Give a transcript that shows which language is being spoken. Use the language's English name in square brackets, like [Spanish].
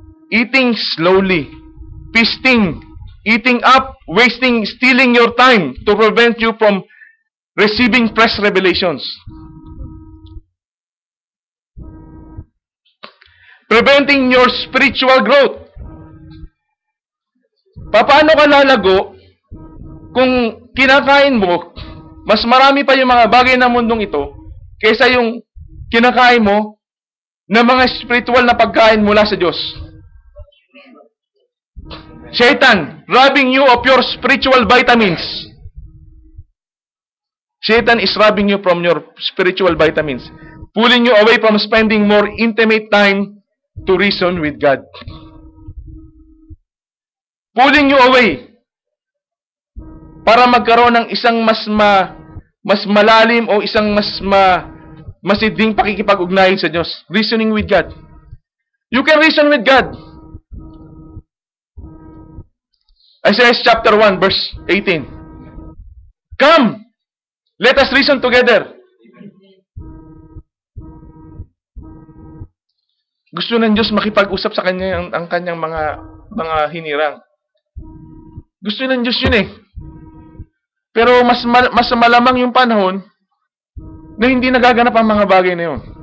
[English] Eating slowly, feasting, eating up, wasting, stealing your time to prevent you from receiving fresh revelations. Preventing your spiritual growth. [Filipino] Paano ka lalago kung kinakain mo, mas marami pa yung mga bagay ng mundong ito kaysa yung kinakain mo na mga spiritual na pagkain mula sa Diyos. [English] Satan, robbing you of your spiritual vitamins. Satan is robbing you from your spiritual vitamins, pulling you away from spending more intimate time to reason with God. pulling you away [Filipino] para magkaroon ng isang mas malalim o isang masiding pakikipag-ugnayan sa Diyos. [English] Reasoning with God. You can reason with God. Isaiah chapter 1 verse 18. Come, let us reason together. [Filipino] Gusto ng Diyos makipag-usap sa kanya ang kanyang mga hinirang. Gusto ng Diyos yun eh. Pero mas malamang yung panahon na hindi nagaganap ang mga bagay na yun.